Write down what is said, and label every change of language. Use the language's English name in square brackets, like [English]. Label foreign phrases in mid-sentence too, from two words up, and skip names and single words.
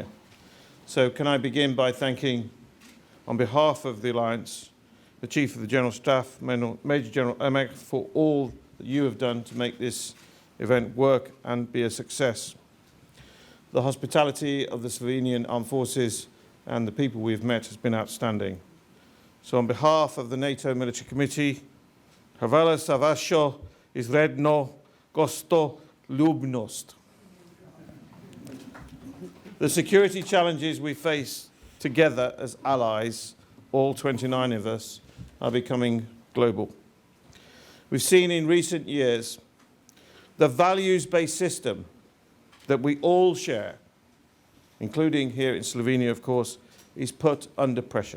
[English] So can I begin by thanking, on behalf of the Alliance, the Chief of the General Staff, Major General Emek, for all that you have done to make this event work and be a success. The hospitality of the Slovenian Armed Forces and the people we've met has been outstanding. So on behalf of the NATO Military Committee, [Slovenian] hvala za vašo izredno gostoljubnost. [English] The security challenges we face together as allies, all 29 of us, are becoming global. We've seen in recent years the values-based system that we all share, including here in Slovenia, of course, is put under pressure.